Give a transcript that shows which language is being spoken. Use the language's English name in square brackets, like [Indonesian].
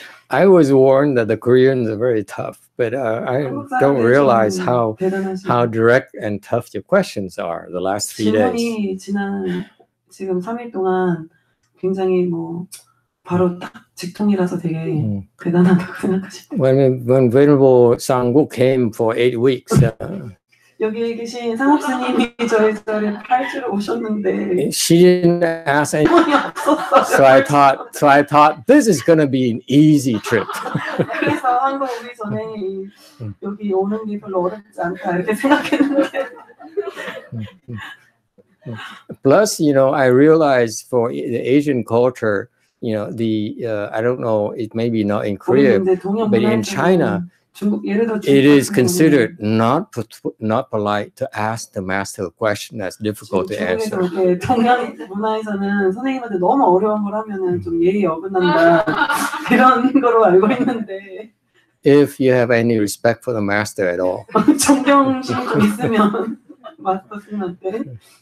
[English] I was warned that the Koreans are very tough, but I don't realize how direct and tough your questions are the last few days. [Korean] 질문이 지난 지금 3일 동안 굉장히 바로 딱 직통이라서 되게 대단하다고 생각하시네요. [English] When Venerable Sanguk came for 8 weeks, [Korean] 여기 계신 상옥 스님이 저희 자리에 8주를 오셨는데 [English] she didn't ask any. [Korean] 질문이 없었어요. [English] So I thought this is going to be an easy trip. [Korean] 그래서 한국 오기 전에 여기 오는 게 별로 어렵지 않다 이렇게 생각했는데. [English] Plus, I realized for the Asian culture, I don't know, it may be not in Korea, but in China, it is considered not polite to ask the master a question that's difficult to answer. [Korean] 동양 문화에서는 선생님한테 너무 어려운 걸 하면은 좀 예의 어긋난다 이런 거로 알고 있는데. [English] If you have any respect for the master at all. [Korean] 존경심 좀 있으면 마스터 스님한테.